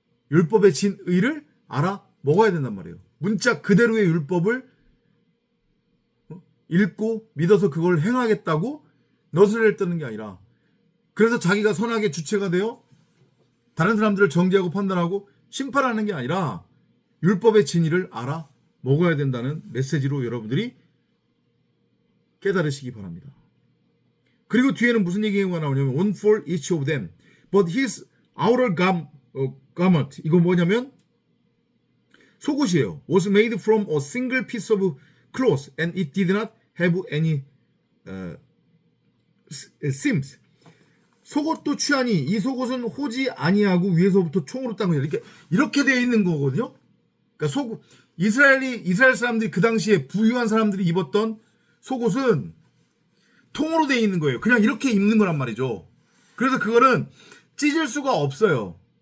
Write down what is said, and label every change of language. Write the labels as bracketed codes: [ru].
[ko] 율법의 진의를 알아 먹어야 된단 말이에요. 문자 그대로의 율법을 읽고 믿어서 그걸 행하겠다고 너스레를 떠는 게 아니라 그래서 자기가 선악의 주체가 되어 다른 사람들을 정죄하고 판단하고 심판하는 게 아니라 율법의 진리를 알아 먹어야 된다는 메시지로 여러분들이 깨달으시기 바랍니다. 그리고 뒤에는 무슨 얘기가 나오냐면 [en] one for each of them but his outer garment [ko] 이거 뭐냐면 속옷이에요. [en] was made from a single piece of cloth and it did not have any seams. [ko] 속옷도 취하니 이 속옷은 호지 아니하고 위에서부터 총으로 딴 거죠. 이렇게 되어 있는 거거든요. 그러니까 이스라엘 사람들이 그 당시에 부유한 사람들이 입었던 속옷은 통으로 되어 있는 거예요. 그냥 이렇게 입는 거란 말이죠. 그래서 그거는 찢을 수가 없어요.